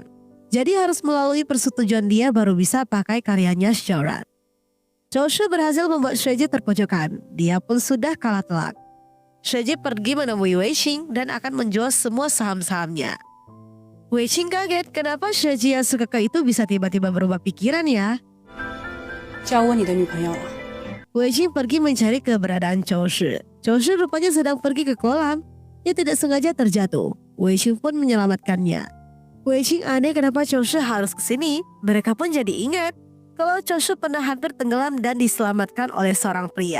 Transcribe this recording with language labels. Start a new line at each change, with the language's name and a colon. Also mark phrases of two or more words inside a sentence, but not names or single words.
Indonesian: Jadi harus melalui persetujuan dia baru bisa pakai karyanya Xiaoran. Choushu berhasil membuat Xueji terpojokan. Dia pun sudah kalah telak. Xueji pergi menemui Weiqing dan akan menjual semua saham-sahamnya. Weiqing kaget kenapa Xueji yang sekekeh itu bisa tiba-tiba berubah pikiran ya.
Chinese: 叫我你的女朋友了。
Indonesian: Weiqing pergi mencari keberadaan Choushu. Choushu rupanya sedang pergi ke kolam. Dia tidak sengaja terjatuh. Weiqing pun menyelamatkannya. Weiqing aneh kenapa Choushu harus kesini. Mereka pun jadi ingat kalau Choushu pernah hampir tenggelam dan diselamatkan oleh seorang pria.